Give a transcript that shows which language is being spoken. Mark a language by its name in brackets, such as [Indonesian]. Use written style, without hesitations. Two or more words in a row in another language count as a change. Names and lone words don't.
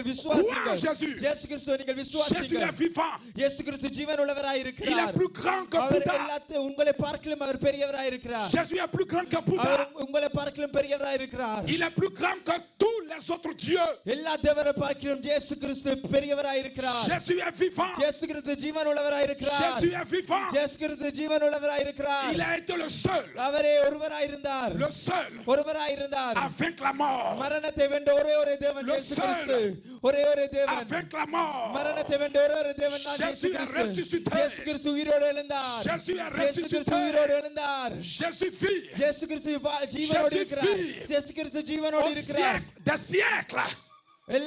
[French] Crois en [Tamil] விசுவாசிங்கள். [French] Jésus. [Tamil] இயேசு கிறிஸ்துவை நீங்கள் [French] Jésus est [Tamil] விசுவாசிங்கள். [French] vivant. [Tamil] இயேசு கிறிஸ்து ஜீவன் உள்ளவராய் [French] Il est [Tamil] இருக்கிறார். [French] plus grand que [Tamil] அவர் [French] Bouddha. [Tamil] எல்லாத்தையும் உங்களை பார்க்கலும் அவர் பெரியவராய் இருக்கிறார். [French] Jésus est plus grand que [Tamil] அவர் [French] Bouddha. [Tamil] உங்களை பார்க்கலும் பெரியவராய் இருக்கிறார். [French] Il est plus grand que tous les autres dieux. [Tamil] எல்லா தேவரை பார்க்கிறோம். இயேசு கிறிஸ்து பெரியவராய் இருக்கிறார். [French] Jésus est vivant. [Tamil] இயேசு கிறிஸ்து ஜீவன் உள்ளவராய் இருக்கிறார். [French] Jésus est vivant. [Tamil] இயேசு கிறிஸ்து ஜீவன் உள்ளவராய் இருக்கிறார். [French] Il a été le seul. [Tamil] அவரே ஒருவராய் இருந்தார். [French] Le seul [Tamil] ஒருவராய் இருந்தார். [French] à vaincre la mort. [Tamil] மரணத்தை வென்ற ஒரே தேவன் [French] Le [Tamil] இயேசு [French] seul [Tamil] கிறிஸ்து. ஒரே [French] à [Tamil] தேவன். [French] vaincre la mort. [Tamil] மரணத்தை வென்ற ஒரே தேவன் தான் இயேசு [French] Jésus est [Tamil] கிறிஸ்து. [French] ressuscité. [Tamil] இயேசு கிறிஸ்து உயிரோடு எழுந்தார். [French] Jésus est [Tamil] இயேசு கிறிஸ்து உயிரோடு [French] ressuscité. [Tamil] எழுந்தார். [French] Jésus vit [Tamil] இயேசு கிறிஸ்து ஜீவனோடு [French] Jésus [Tamil] இருக்கிறார். [French] vit [Tamil] இயேசு கிறிஸ்து ஜீவனோடு [French] au [Tamil] இருக்கிறார். [French] siècle des siècles.